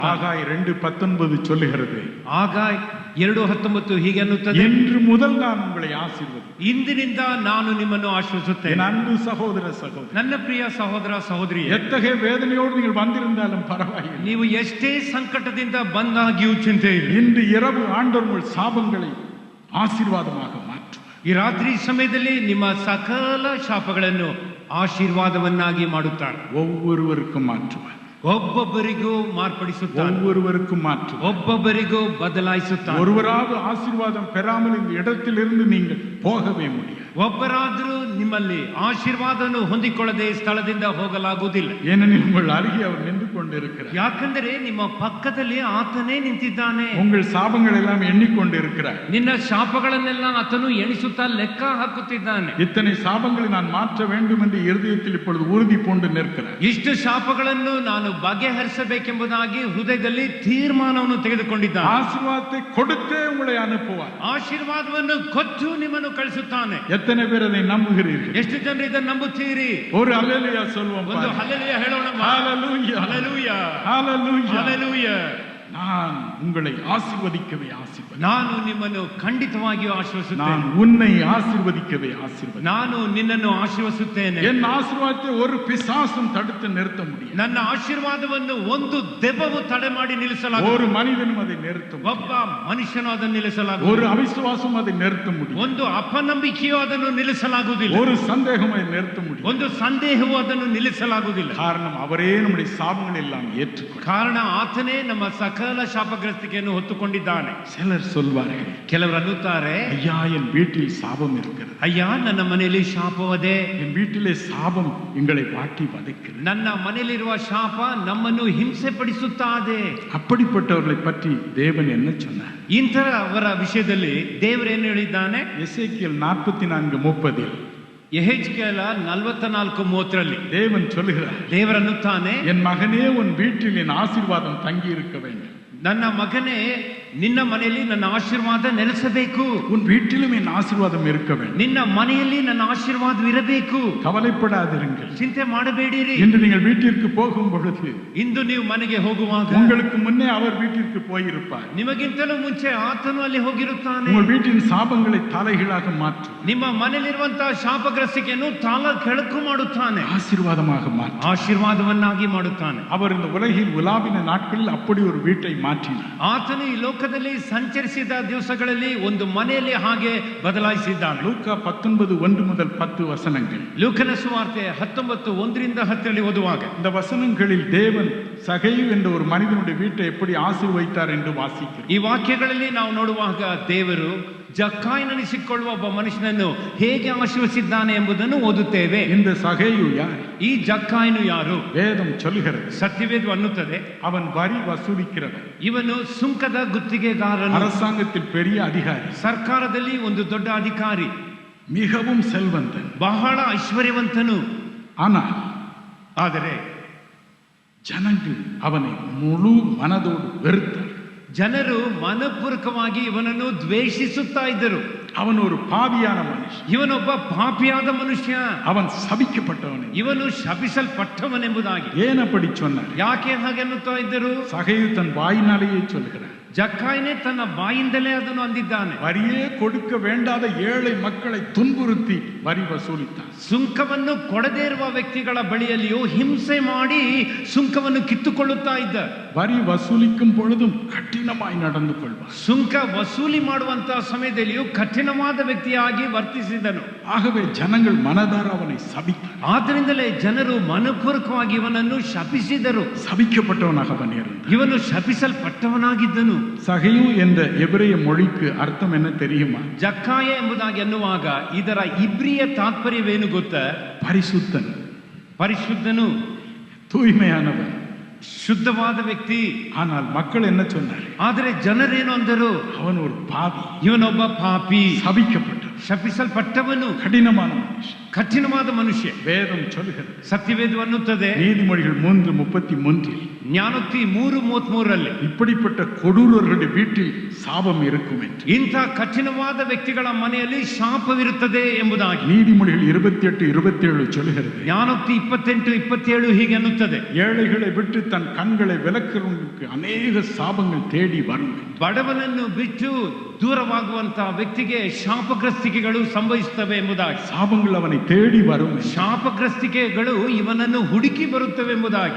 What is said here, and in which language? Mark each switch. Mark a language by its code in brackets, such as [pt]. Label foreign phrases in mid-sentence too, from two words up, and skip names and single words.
[ta] ஆகாய் 2:19 சொல்லுகிறது. [kn] ಆಗಾಯ್ 2:19 ಹೀಗೆ ಅನ್ನುತ್ತದೆ, [ta] இன்று முதல் நான் உங்களை ஆசீர்வதிப்பேன். [kn] ಇಂದಿನಿಂದ ನಾನು ನಿಮ್ಮನ್ನು ಆಶೀರ್ವದಿಸುತ್ತೇನೆ. [ta] என் அன்பு சகோதர சகோதரி, [kn] ನನ್ನ ಪ್ರಿಯ ಸಹೋದರ ಸಹೋದರಿ, [ta] எத்தகைய வேதனையோடு நீங்கள் வந்திருந்தாலும் பரவாயில்லை, [kn] ನೀವು ಎಷ್ಟೇ ಸಂಕಟದಿಂದ ಬಂದಾಗಿಯೂ ಚಿಂತೆ ಇಲ್ಲ. [ta] இன்று இரவு ஆண்டவர் உங்கள் சாபங்களை ஆசீர்வாதமாக மாற்றுவார். [kn] ಈ ರಾತ್ರಿ ಸಮಯದಲ್ಲಿ ನಿಮ್ಮ ಸಕಲ ಶಾಪಗಳನ್ನು ಆಶೀರ್ವಾದವನ್ನಾಗಿ ಮಾಡುತ್ತಾನೆ. [ta] ஒவ்வொருவருக்கும் மாற்றுவார். [kn] ಒಬ್ಬೊಬ್ಬರಿಗೂ ಮಾರ್ಪಡಿಸುತ್ತಾನೆ. [ta] ஒவ்வொருவருக்கும் மாற்றுவார். [kn] ಒಬ್ಬೊಬ್ಬರಿಗೂ ಬದಲಾಯಿಸುತ್ತಾನೆ. [ta] ஒருவராவது ஆசீர்வாதம் பெறாமல் இந்த இடத்திலிருந்து நீங்கள் போகவே முடியாது. [kn] ಒಬ್ಬರಾದರೂ ನಿಮ್ಮಲ್ಲಿ ಆಶೀರ್ವಾದವನ್ನು ಹೊಂದಿಕೊಳ್ಳದೆ ಸ್ಥಳದಿಂದ ಹೋಗಲಾಗುವುದಿಲ್ಲ. [ta] ஏனெனில் உங்கள் அருகே அவர் நின்று கொண்டிருக்கிறார். [kn] ಯಾಕಂದರೆ ನಿಮ್ಮ ಪಕ್ಕದಲ್ಲಿ ಆತನೇ ನಿಂತಿದ್ದಾನೆ. [ta] உங்கள் சாபங்கள் எல்லாம் எண்ணிக்கொண்டிருக்கிறார். [kn] ನಿನ್ನ ಶಾಪಗಳನ್ನೆಲ್ಲ ಆತನು ಎಣಿಸುತ್ತಾ ಲೆಕ್ಕ ಹಾಕುತ್ತಿದ್ದಾನೆ. [ta] இத்தனை சாபங்களை நான் மாற்ற வேண்டும் என்று இருதயத்தில் இப்பொழுது உறுதி பூண்டு நிற்கிறார். [kn] ಇಷ್ಟು ಶಾಪಗಳನ್ನು ನಾನು ಬಗೆಹರಿಸಬೇಕೆಂಬುದಾಗಿ ಹೃದಯದಲ್ಲಿ ತೀರ್ಮಾನವನ್ನು ತೆಗೆದುಕೊಂಡಿದ್ದಾನೆ. [ta] ஆசீர்வாதத்தை கொடுத்தே உங்களை அனுப்புவார். [kn] ಆಶೀರ್ವಾದವನ್ನು ಕೊಟ್ಟು ನಿಮ್ಮನ್ನು ಕಳಿಸುತ್ತಾನೆ. [ta] எத்தனை பேர் அதை நம்புகிறீர்கள்? [kn] ಎಷ್ಟು ಜನರು ಇದನ್ನು ನಂಬುತ್ತೀರಿ? [ta] ஒரு அல்லேலூயா சொல்வோம். [kn] ಒಂದು ಹಲ್ಲೆಲೂಯಾ ಹೇಳೋಣ. [ta] ஹalleluya, [kn] ಹಲ್ಲೆಲೂಯಾ, [ta] ஹalleluya. [kn] ಹಲ್ಲೆಲೂಯಾ. [ta] நான் உங்களை ஆசீர்வதிக்கவே ஆசீர்வதி. [kn] ನಾನು ನಿಮ್ಮನ್ನು ಖಂಡಿತವಾಗಿಯೂ ಆಶೀರ್ವದಿಸುತ್ತೇನೆ. [ta] நான் உன்னை ஆசீர்வதிக்கவே ஆசீர்வதி. [kn] ನಾನು ನಿನ್ನನ್ನು ಆಶೀರ್ವದಿಸುತ್ತೇನೆ. [ta] என் ஆசீர்வாதத்தை ஒரு பிசாசும் தடுத்து நிறுத்த முடியாது. [kn] ನನ್ನ ಆಶೀರ್ವಾದವನ್ನು ಒಂದು ದೆವ್ವವು ತಡೆ ಮಾಡಿ ನಿಲ್ಲಿಸಲಾಗುವುದು. [ta] ஒரு மனிதனும் அதை நிறுத்த முடியாது. [kn] ಒಬ್ಬ ಮನುಷ್ಯನು ಅದನ್ನು ನಿಲ್ಲಿಸಲಾಗುವುದು. [ta] ஒரு அவிசுவாசம் அதை நிறுத்த முடியாது. [kn] ಒಂದು ಅಪನಂಬಿಕೆಯು ಅದನ್ನು ನಿಲ್ಲಿಸಲಾಗುವುದಿಲ್ಲ. [ta] ஒரு சந்தேகம் அதை நிறுத்த முடியாது. [kn] ಒಂದು ಸಂದೇಹವು ಅದನ್ನು ನಿಲ್ಲಿಸಲಾಗುವುದಿಲ್ಲ. [ta] காரணம் அவரே நம்முடைய சாபங்கள் எல்லாம் ஏற்றுக்கொண்டார். [kn] ಕಾರಣ ಆತನೇ ನಮ್ಮ ಸಕಲ ಶಾಪಗ್ರಸ್ತಿಕೆಯನ್ನು ಹೊತ್ತುಕೊಂಡಿದ್ದಾನೆ. [ta] சிலர் சொல்வார்கள், [kn] ಕೆಲವರು ಅನ್ನುತ್ತಾರೆ, [ta] ஐயா என் வீட்டில் சாபம் இருக்கிறது, [kn] ಅಯ್ಯ ನನ್ನ ಮನೆಯಲ್ಲಿ ಶಾಪವದೆ, [ta] என் வீட்டிலே சாபம் எங்களை வாட்டி வதைக்கிறது. [kn] ನನ್ನ ಮನೆಯಲ್ಲಿರುವ ಶಾಪ ನಮ್ಮನ್ನು ಹಿಂಸೆ ಪಡಿಸುತ್ತದೆ. [ta] அப்படிப்பட்டவர்களை பற்றி தேவன் என்ன சொன்னார்? [kn] ಇಂಥವರ ವಿಷಯದಲ್ಲಿ ದೇವರೇನು ಹೇಳಿದ್ದಾನೆ? [ta] எசேக்கியேல் 44:30 [kn] ಯೆಹೆಜ್ಕೇಲ 44:30 [ta] தேவன் சொல்லுகிறார், [kn] ದೇವರನ್ನುತ್ತಾನೆ, [ta] என் மகனே உன் வீட்டில் என் ஆசீர்வாதம் தங்கி இருக்க வேண்டும். [kn] ನನ್ನ ಮಗನೇ ನಿನ್ನ ಮನೆಯಲ್ಲಿ ನನ್ನ ಆಶೀರ್ವಾದ ನೆಲೆಸಬೇಕು. [ta] உன் வீட்டிலும் என் ஆசீர்வாதம் இருக்க வேண்டும். [kn] ನಿನ್ನ ಮನೆಯಲ್ಲಿ ನನ್ನ ಆಶೀರ್ವಾದವಿರಬೇಕು. [ta] கவலைப்படாதிருங்கள். [kn] ಚಿಂತೆ ಮಾಡಬೇಡಿರಿ. [ta] இன்று நீங்கள் வீட்டிற்கு போகும் பொழுது [kn] ಇಂದು ನೀವು ಮನೆಗೆ ಹೋಗುವಾಗ [ta] உங்களுக்கு முன்னே அவர் வீட்டிற்கு போயிருப்பார். [kn] ನಿಮಗಿಂತಲೂ ಮುಂಚೆ ಆತನು ಅಲ್ಲಿ ಹೋಗಿರುತ್ತಾನೆ. [ta] உங்கள் வீட்டின் சாபங்களை தலைகீழாக மாற்றும். [kn] ನಿಮ್ಮ ಮನೆಯಲ್ಲಿರುವಂತಹ ಶಾಪಗ್ರಸ್ತಿಕೆಯನ್ನು ತಾಲ ಕೆಳಕು ಮಾಡುತ್ತಾನೆ. [ta] ஆசீர்வாதமாக மாற்றும். [kn] ಆಶೀರ್ವಾದವನ್ನಾಗಿ ಮಾಡುತ್ತಾನೆ. [ta] அவர் இந்த உலகில் உலாவின நாட்களில் அப்படி ஒரு வீட்டை மாற்றினார். [kn] ಆತನು ಈ ಲೋಕದಲ್ಲಿ ಸಂಚರಿಸಿದ ದಿವಸಗಳಲ್ಲಿ ಒಂದು ಮನೆಯಲ್ಲಿ ಹಾಗೆ ಬದಲಾಯಿಸಿದ್ದಾನೆ. [ta] லூக்கா 19:1-10 [kn] ಲೂಕನ ಸುವಾರ್ತೆ 19:1-10 ಓದುವಾಗ [ta] இந்த வசனங்களில் தேவன் சகேயு என்ற ஒரு மனிதனுடைய வீட்டை எப்படி ஆசீர்வதித்தார் என்று வாசிக்கிறோம். [kn] ಈ ವಾಕ್ಯಗಳಲ್ಲಿ ನಾವು ನೋಡುವಾಗ ದೇವರು ಜಕ್ಕಾಯನೆನಿಸಿಕೊಳ್ಳುವ ಒಬ್ಬ ಮನುಷ್ಯನನ್ನು ಹೇಗೆ ಆಶೀರ್ವದಿಸಿದ್ದಾನೆ ಎಂಬುದನ್ನು ಓದುತ್ತೇವೆ. [ta] இந்த சகேயு யார்? [kn] ಈ ಜಕ್ಕಾಯನು ಯಾರು? [ta] வேதம் சொல்லுகிறது, [kn] ಸತ್ಯವೇದ ಅನ್ನುತ್ತದೆ, [ta] அவன் வரி வசூலிக்கிறவன். [kn] ಇವನು ಸುಂಕದ ಗುತ್ತಿಗೆಗಾರನು, [ta] அரசாங்கத்தில் பெரிய அதிகாரி, [kn] ಸರ್ಕಾರದಲ್ಲಿ ಒಂದು ದೊಡ್ಡ ಅಧಿಕಾರಿ, [ta] மிகவும் செல்வந்தன், [kn] ಬಹಳ ಐಶ್ವರ್ಯವಂತನು. [ta] ಆದರೆ ஜனங்கள் அவனை முழு மனதோடு வெறுத்தார். [kn] ಜನರು ಮನಪೂರ್ವಕವಾಗಿ ಇವನನ್ನು ದ್ವೇಷಿಸುತ್ತಾ ಇದ್ದರು. [ta] அவன் ஒரு பாவியான மனுஷன். [kn] ಇವನೊಬ್ಬ ಪಾಪಿಯಾದ ಮನುಷ್ಯ. [ta] அவன் சபிக்கப்பட்டவன். [kn] ಇವನು ಶಪಿಸಲ್ಪಟ್ಟವನೆಂಬುದಾಗಿ. [ta] ஏன் அப்படி சொன்னார்? [kn] ಯಾಕೆ ಹಾಗೆ ಅನ್ನುತ್ತಾ ಇದ್ದರು? [ta] சகேயு தன் வாயினாலேயே சொல்கிறார். [kn] ಜಕ್ಕಾಯನೇ ತನ್ನ ಬಾಯಿಂದಲೇ ಅದನ್ನು ಅಂದಿದ್ದಾನೆ. [ta] வரியே கொடுக்க வேண்டாத ஏழை மக்களை துன்புறுத்தி வரி வசூலித்தான். [kn] ಸುಂಕವನ್ನು ಕೊಡದೇ ಇರುವ ವ್ಯಕ್ತಿಗಳ ಬಳಿಯಲ್ಲಿಯೂ ಹಿಂಸೆ ಮಾಡಿ ಸುಂಕವನ್ನು ಕಿತ್ತುಕೊಳ್ಳುತ್ತಾ ಇದ್ದ. [ta] வரி வசூலிக்கும் பொழுதும் கடினமாய் நடந்து கொள்வார். [kn] ಸುಂಕ ವಸೂಲಿ ಮಾಡುವಂತಹ ಸಮಯದಲ್ಲಿಯೂ ಕಠಿಣವಾದ ವ್ಯಕ್ತಿಯಾಗಿ ವರ್ತಿಸಿದನು. [ta] ஆகவே ஜனங்கள் மனதார அவனை சபித்தார். [kn] ಆದ್ದರಿಂದಲೇ ಜನರು ಮನಪೂರ್ವಕವಾಗಿ ಇವನನ್ನು ಶಪಿಸಿದರು. [ta] சபிக்கப்பட்டவனாக அவன் இருந்தான். [kn] ಇವನು ಶಪಿಸಲ್ಪಟ್ಟವನಾಗಿದ್ದನು. [ta] சகேயு என்ற எபிரேய மொழிக்கு அர்த்தம் என்ன தெரியுமா? [kn] ಜಕ್ಕಾಯ ಎಂಬುದಾಗಿ ಅನ್ನುವಾಗ ಇದರ ಇಬ್ರಿಯ ತಾತ್ಪರ್ಯವೇನು ಗೊತ್ತಾ? [ta] பரிசுத்தன், [kn] ಪರಿಶುದ್ಧನು, [ta] தூய்மையானவன், [kn] ಶುದ್ಧವಾದ ವ್ಯಕ್ತಿ. [ta] ஆனால் மக்கள் என்ன சொன்னார்? [kn] ಆದರೆ ಜನರೇನು ಅಂದರು? [ta] அவன் ஒரு பாவி, [kn] ಇವನೊಬ್ಬ ಪಾಪಿ, [ta] சபிக்கப்பட்ட, [kn] ಶಪಿಸಲ್ಪಟ್ಟವನು, [ta] கடினமான மனுஷன். [kn] ಕಠಿಣವಾದ ಮನುಷ್ಯ. [ta] வேதம் சொல்லுகிறது, [kn] ಸತ್ಯವೇದ ಅನ್ನುತ್ತದೆ, [ta] நீதிமொழிகள் 3:33 [kn] ಜ್ಞಾನೋಕ್ತಿ 3:33 [ta] இப்படிப்பட்ட கொடூரர்களுடைய வீட்டில் சாபம் இருக்கும் என்று. [kn] ಇಂಥ ಕಠಿಣವಾದ ವ್ಯಕ್ತಿಗಳ ಮನೆಯಲ್ಲಿ ಶಾಪವಿರುತ್ತದೆ ಎಂಬುದಾಗಿ [ta] நீதிமொழிகள் 28:27 சொல்கிறது. [kn] ಜ್ಞಾನೋಕ್ತಿ 28:27 ಹೀಗೆ ಅನ್ನುತ್ತದೆ, [ta] ஏழைகளை விட்டு தன் கண்களை விலக்குறவனுக்கு அநேக சாபங்கள் தேடி வரும். [kn] ಬಡವನನ್ನು ಬಿಟ್ಟು ದೂರವಾಗುವಂತಹ ವ್ಯಕ್ತಿಗೆ ಶಾಪಗ್ರಸ್ತಿಕೆಗಳು ಸಂಭವಿಸುತ್ತವೆ ಎಂಬುದಾಗಿ. [ta] சாபங்கள் அவனை தேடி வரும். [kn] ಶಾಪಗ್ರಸ್ತಿಕೆಗಳು ಇವನನ್ನು ಹುಡುಕಿ ಬರುತ್ತವೆ ಎಂಬುದಾಗಿ.